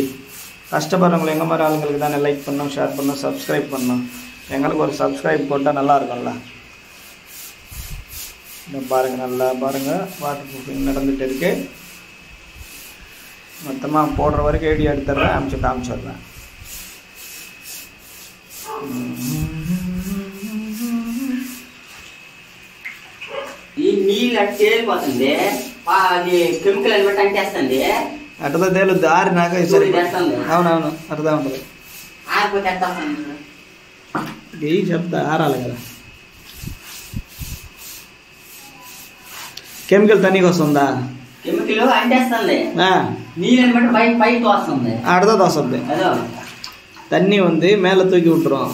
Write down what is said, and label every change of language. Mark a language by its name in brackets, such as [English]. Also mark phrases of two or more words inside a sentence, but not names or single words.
[Tamil] கஷ்டப்படுறவங்களை எங்கள் மாதிரி ஆளுங்களுக்கு தானே லைக் பண்ணணும், ஷேர் பண்ணணும், சப்ஸ்கிரைப் பண்ணணும். எங்களுக்கு ஒரு சப்ஸ்கிரைப் போட்டால் நல்லா இருக்கும்ல. பாருங்கள், நல்லா பாருங்கள், [English] water proofing [Tamil] நடந்துகிட்டு இருக்கு. மொத்தமாக போடுற வரைக்கும் ஐடியா எடுத்துடுறேன், காமிச்சிடுறேன். [Telugu] అట్లా తేలుద్ది ఆరినాక సరే. అవునవును అర్థం ఉంటుంది. చెప్తా ఆరాలి కదా. కెమికల్ తనీకి వస్తుందా? [Tamil] அடுத்தது வசதி தண்ணி வந்து மேலே தூக்கி விட்டுரும்.